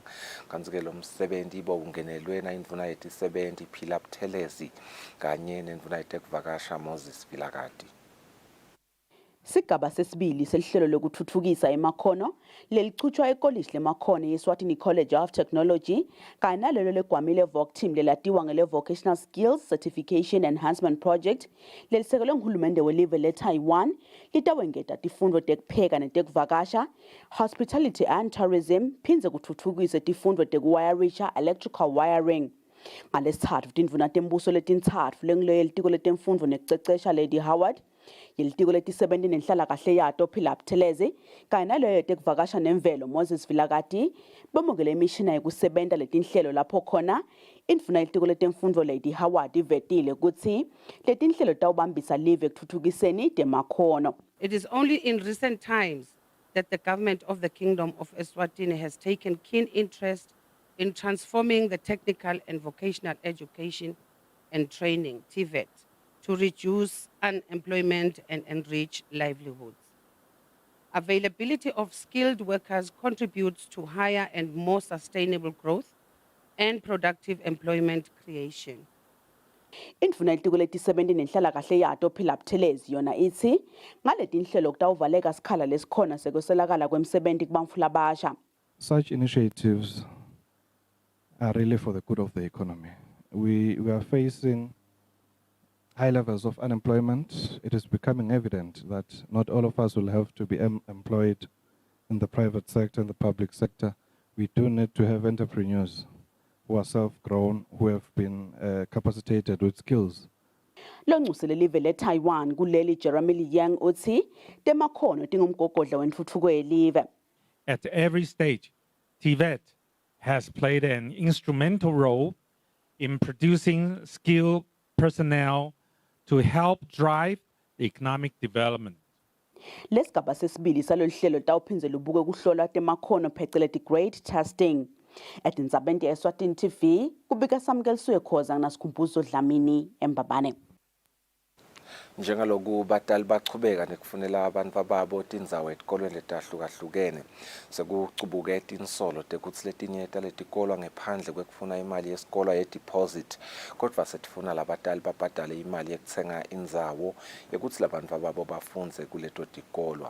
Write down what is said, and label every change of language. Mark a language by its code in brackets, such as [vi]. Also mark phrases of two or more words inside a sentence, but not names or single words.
[ss] Kanti-ke lo msebenzi bowungenelwe na indvuna yetisebenti Phila Buthelezi kanye nendvuna yetekuvakasha Moses Vilakati. Sigaba sesibili selihlelo lokuthuthukisa emakhono lelichutshwa ekolishi lemakhono ye-Eswatini College of Technology kanye nalelo legwamile Voc team lelatiwa ngele Vocational Skills Certification Enhancement Project lelisekelwe nguhulumende welive le-Taiwan litawengeta tifundvo tekupheka netekuvakasha, [en] hospitality and tourism, [ss] phindze kutfutfukise tifundvo tekuwayarisha [en] electrical wiring. [ss] Ngalesithathu tindvuna tembuso letintsatfu lengiloyo yelitiko letemfundvo nekucecesha Lady Howard, yelitiko letisebenti nenhlalakahle yato Phila Buthelezi kanye naleyo yetekuvakasha nemvelo Moses Vilakati bamukele imishina yekusebenta letinhlelo lapho khona indvuna yelitiko letemfundvo Lady Howard ivetile kutsi letinhlelo tawubambisa live ekuthuthukiseni temakhono. [en] It is only in recent times that the government of the Kingdom of Eswatini has taken keen interest in transforming the technical and vocational education and training, TVET, to reduce unemployment and enrich livelihoods. Availability of skilled workers contributes to higher and more sustainable growth and productive employment creation. [ss] Indvuna yetiko leti-17 nenhlala kahle yato Phila Buthelezi yona ithi ngaleti nhlelo kutawuvaleka sikhala lesikhona sekweselakala kwemsebenti kubantfu labasha. [en] Such initiatives are really for the good of the economy. We are facing high levels of unemployment. It is becoming evident that not all of us will have to be employed in the private sector and the public sector. We do need to have entrepreneurs who are self-grown, who have been capacitated with skills. [ss] Lonxusele live le-Taiwan kuleli Jeremy Liang uthi temakhono tingumgogodla wentfutfuko yelive. [en] At every stage, TVET has played an instrumental role in producing skilled personnel to help drive the economic development. [ss] Lesigaba sesibili salolu hlelo tawuphindze lubuke kuhlolwa temakhono pheceleti [en] grade testing. [ss] Etindzabeni ye-Eswatini TV kubika Samkeliswe Khoza naSikhumbuzo Dlamini eMbabane. Njengaloku batali bachubeka nekufunela abantu babo tindzawo etikolweni letahlukahlukene sekucubuke tinsolo tekutsi letinye taletikolwa ngephandle kwekufuna imali yesikolo ye-deposit kodwa setifuna labatali babhadale imali yekutsenga indzawo yekutsi labantu babo bafundze kuleto tikolwa.